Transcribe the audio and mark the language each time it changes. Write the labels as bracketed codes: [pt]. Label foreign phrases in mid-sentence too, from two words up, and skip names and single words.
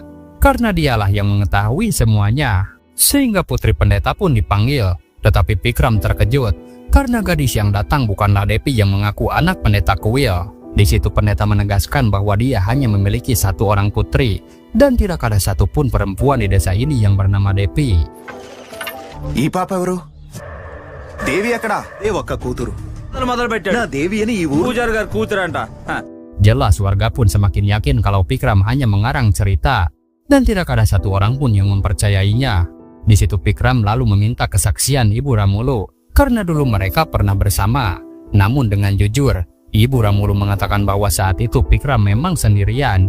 [id] Karena dialah yang mengetahui semuanya. Sehingga Putri Pendeta pun dipanggil. Tetapi Pikram terkejut karena gadis yang datang bukanlah Devi yang mengaku anak pendeta kuil. Di situ pendeta menegaskan bahwa dia hanya memiliki satu orang putri dan tidak ada satupun perempuan di desa ini yang bernama Devi. [te] ఈ పాప ఎవరు? దేవి ఎక్కడా? ఏ ఒక్క కూతురు మొదలు పెట్టాడు. నా దేవి అని ఈ ఊరు పూజారి గారు కూతురంట. [id] Jelas warga pun semakin yakin kalau Pikram hanya mengarang cerita dan tidak ada satu orang pun yang mempercayainya. Di situ Pikram lalu meminta kesaksian Ibu Ramulu karena dulu mereka pernah bersama. Namun dengan jujur, Ibu Ramulu mengatakan bahwa saat itu Pikram memang sendirian.